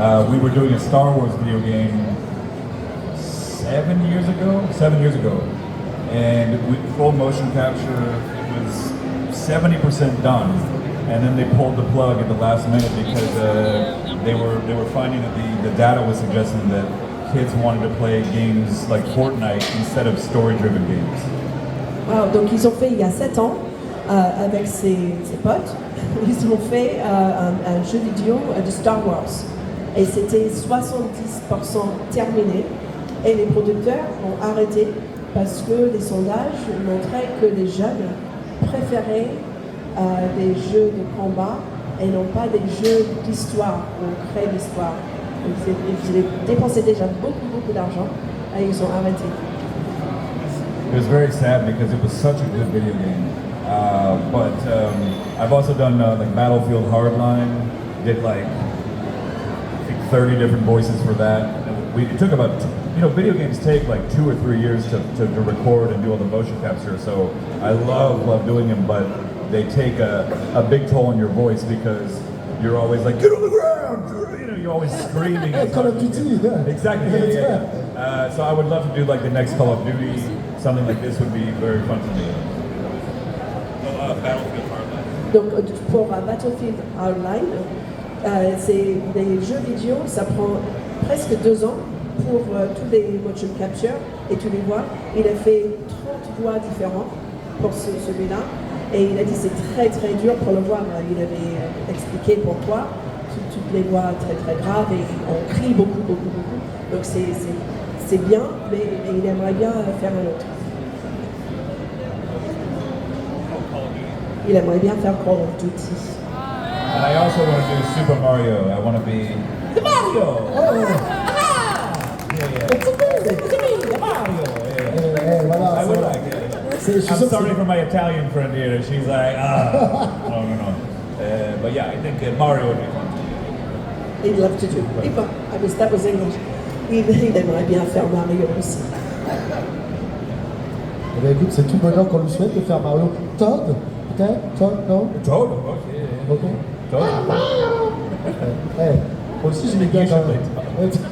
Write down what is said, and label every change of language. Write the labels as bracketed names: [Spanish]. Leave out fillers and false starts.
[English] We were doing a Star Wars video game 7 years ago, and with full motion capture, it was 70% done, and then they pulled the plug at the last minute because they were finding that the data was suggesting that kids wanted to play games like Fortnite instead of story-driven games. [French] Wow, donc ils ont fait il y a 7 ans avec ses potes, ils ont fait un jeu vidéo de Star Wars et c'était 70% terminé. Et les producteurs ont arrêté parce que les sondages montraient que les jeunes préféraient des jeux de combat et non pas des jeux d'histoire, où on crée l'histoire. Ils dépensaient déjà beaucoup d'argent et ils ont arrêté. [English] It was very sad because it was such a good video game. But I've also done like Battlefield Hardline, did like I think 30 different voices for that. It took about, video games take like 2 or 3 years to record and do all the motion capture, so I love doing them, but they take a big toll on your voice because you're always like, get on the ground! You're always screaming. Call of Duty, yeah. Exactly, yeah. So I would love to do like the next Call of Duty, something like this would be very fun for me. Battlefield Hardline. [French] Donc pour Battlefield Hardline, c'est des jeux vidéo, ça prend presque 2 ans pour tous les motion capture et tous les voix. Il a fait 30 voix différentes pour celui-là et il a dit c'est très dur pour le voir. Il avait expliqué pourquoi, toutes les voix très graves et on crie beaucoup. Donc c'est bien, mais il aimerait bien faire un autre. Il aimerait bien faire Call of Duty. [English] And I also want to do Super Mario. I want to be the Mario! It's me, Mario! [French] Voilà, [English] I would like it. I'm sorry for my Italian friend here. She's like, no. But yeah, I think Mario would be fun. He'd love to do. That was English. [French] Il aimerait bien faire Mario aussi. Eh bien, écoute, c'est tout bonheur qu'on lui souhaite de faire Mario. Todd, peut-être? Todd, non? Toad, ok. Ok. Toad. Hey, moi aussi j'ai mis bien quand même.